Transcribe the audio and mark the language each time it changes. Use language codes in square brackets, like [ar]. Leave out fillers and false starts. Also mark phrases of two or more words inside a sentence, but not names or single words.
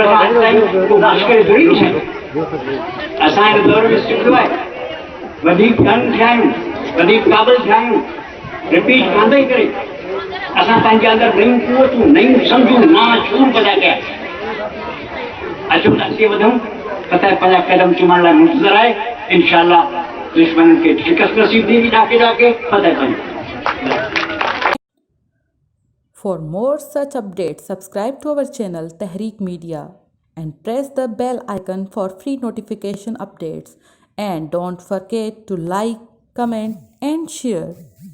[sd] खां अॼु ताईं को मुश्किल थोरी ॾिठा आहियूं असां हिन दौर में सिखियो आहे वधीक कन थिया आहियूं वधीक क़ाबिल थिया आहियूं रिपीट कंदे करे असां पंहिंजे अंदरि नयूं क़ुवतूं नयूं सम्झूं नवां शूर पैदा कया अचो त अॻिते वधूं पता पंहिंजा कदम चुमण लाइ मुंतज़र आहे इंशाअल्लाह दुश्मन के शिकस्त नसीब थींदी ॾाके ॾाके पता पवंदी [en] For more such updates, subscribe to our channel Tehreek Media and press the bell icon for free notification updates. And don't forget to like, comment and share.